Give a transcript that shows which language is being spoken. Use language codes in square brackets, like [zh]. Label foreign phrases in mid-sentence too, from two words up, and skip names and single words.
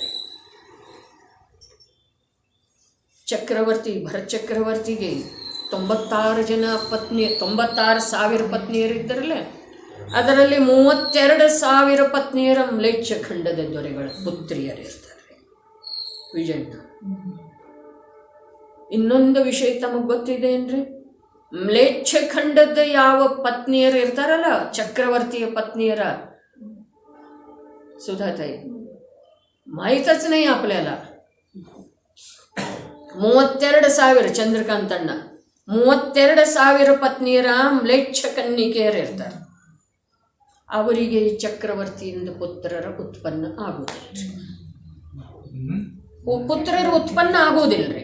[kn] ಚಕ್ರವರ್ತಿ ಭರತ ಚಕ್ರವರ್ತಿಗೆ 96,000 ಪತ್ನಿಯರಿದ್ದರಲ್ಲ, ಅದರಲ್ಲಿ 32,000 ಪತ್ನಿಯರ ಮ್ಲೇಚ್ಛ ಖಂಡದ ದೊರೆಗಳ ಪುತ್ರಿಯರಿರ್ತಾರೆ. ವಿಜಯಣ್ಣ, ಇನ್ನೊಂದು ವಿಷಯ ತಮಗೆ ಗೊತ್ತಿದೆ ಏನ್ರಿ? ಮ್ಲೇಚ್ಛ ಖಂಡದ ಯಾವ ಪತ್ನಿಯರು ಇರ್ತಾರಲ್ಲ, ಚಕ್ರವರ್ತಿಯ ಪತ್ನಿಯರ, [mr] सुधाताई माहीतच नाही आपल्याला. [kn] 32,000 ಚಂದ್ರಕಾಂತಣ್ಣ 32,000 ಪತ್ನಿಯರ ಮ್ಲೇಚ್ಛ ಕನ್ನಿಕೆಯರಿರ್ತಾರೆ. ಅವರಿಗೆ ಚಕ್ರವರ್ತಿಯಿಂದ ಪುತ್ರರ ಉತ್ಪನ್ನ ಆಗುವುದಿಲ್ಲ. ಪುತ್ರರ ಉತ್ಪನ್ನ ಆಗುವುದಿಲ್ಲರಿ.